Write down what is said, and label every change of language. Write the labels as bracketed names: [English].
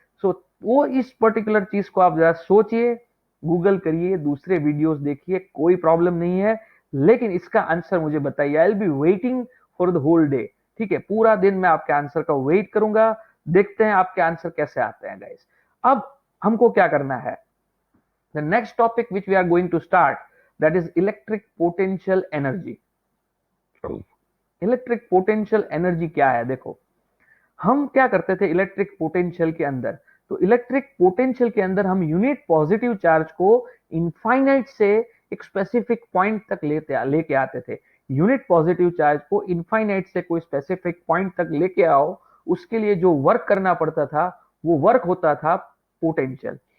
[Hindi] सो वो इस पर्टिकुलर चीज को आप जरा सोचिए, गूगल करिए, दूसरे वीडियोस देखिए, कोई प्रॉब्लम नहीं है, लेकिन इसका आंसर मुझे बताइए। [English] I will be waiting for the whole day, [Hindi] ठीक है, पूरा दिन मैं आपके आंसर का वेट करूंगा, देखते हैं आपके आंसर कैसे आते हैं गाइस। अब हमको क्या करना है, [English] the next topic which we are going to start, that is electric potential energy। [Hindi] Electric potential energy क्या है, देखो हम क्या करते थे इलेक्ट्रिक पोटेंशियल के अंदर, तो इलेक्ट्रिक पोटेंशियल के अंदर हम यूनिट पॉजिटिव चार्ज को इनफाइनाइट से एक स्पेसिफिक पॉइंट तक लेके आते थे। यूनिट पॉजिटिव चार्ज को इनफाइनाइट से कोई स्पेसिफिक पॉइंट तक लेके आओ, उसके लिए जो वर्क करना पड़ता था वो वर्क होता था पोटेंशियल।